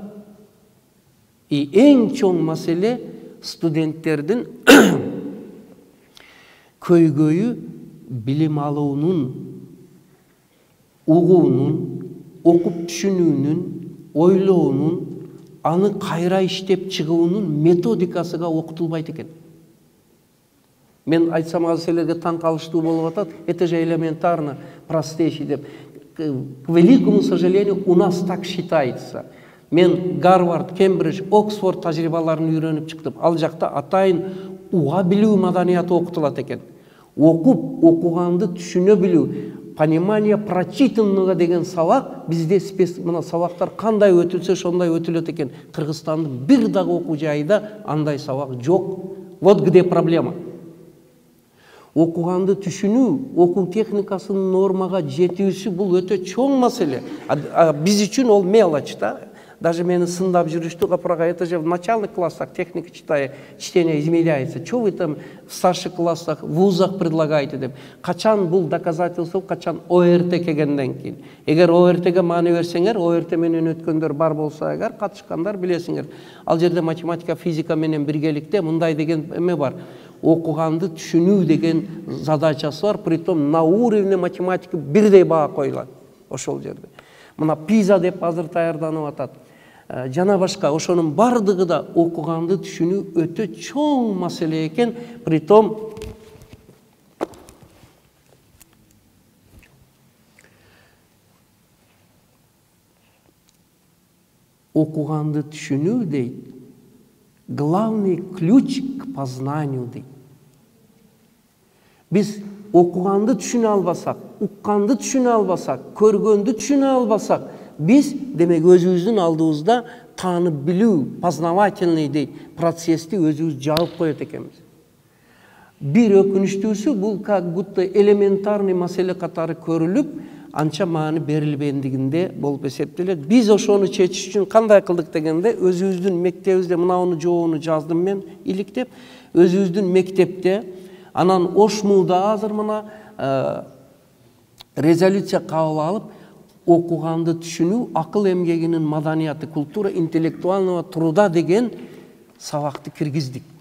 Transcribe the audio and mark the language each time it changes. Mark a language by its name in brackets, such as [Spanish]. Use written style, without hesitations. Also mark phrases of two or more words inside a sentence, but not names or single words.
[Kyrgyz] И эң чоң маселе студенттердин көйгөйү билим алуунун, угуунун, окуп түшүнүүнүн, ойлоонун, аны кайра иштеп чыгуунун методикасыга окутулбайт экен. Мен айтсам азыр силерге таң калыштуу болуп атат. [Russian] Это же элементарно, простейший деп. К великому сожалению, у нас так считается. [Kyrgyz] Мен Гарвард, Кембридж, Оксфорд тажрыйбаларын үйрөнүп чыктым. Ал жакта атайын уга билүү маданияты окутулат экен. Окуп, окуганды түшүнө билүү, [Russian] понимание прочитанного [Kyrgyz] деген сабак бизде мына сабактар кандай өтүлсө ошондой өтүлөт экен. Кыргызстандын бир дагы окуу жайында андай сабак жок. [Russian] Вот где проблема. [Kyrgyz] Окуганды түшүнүү, окуу техникасынын нормага жетүүсү бул өтө чоң маселе. Биз үчүн ол мелочь да. Даже мени сындап жүрүштү, капырага, [Russian] это же в начальных классах техника чтения измеряется. Что вы там в старших классах, в вузах предлагаете деп. [Kyrgyz] Качан бул доказательство, качан ОРТ келгенден кийин. Эгер ОРТге маани берсеңер, ОРТ менен өткөндөр бар болсо эгер, катышкандар билесиңер. Ал жерде математика, физика менен биргеликте мындай деген эме бар. Окуганды түшүнүү деген задачасы бар, [Russian] притом на уровне математика [Kyrgyz] бирдей баа коюлат ошол жерде. Мына пиза деп азыр даярданып атат. Жана башка ошонун бардыгы да окуганды түшүнүү өтө чоң маселе экен, притом окуганды түшүнүү дейт. [Russian] Главный ключ к познанию дейт. [Kyrgyz] Биз окуганды түшүнө албасак, укканды түшүнө албасак, көргөндү түшүнө албасак, биз демек өзүбүздүн алдыбызда таанып билүү, познавательный дейт, процессти өзүбүз жаап коет экенбиз. Бир өкүнүчтүүсү бул [Russian] как будто элементарный [Kyrgyz] маселе катары көрүлүп, анча маани берилбендигинде болуп эсептелет. Биз ошону чечиш үчүн кандай кылдык дегенде, өзүбүздүн мектебибизде мынауну жообуну жаздым мен иликтеп, өзүбүздүн мектепте анан Ошмуда азыр мына резолюция кабыл алып, окуганды түшүнүү, акыл эмгегинин маданияты, [Russian] культура интеллектуального труда [Kyrgyz] деген сабакты киргиздик.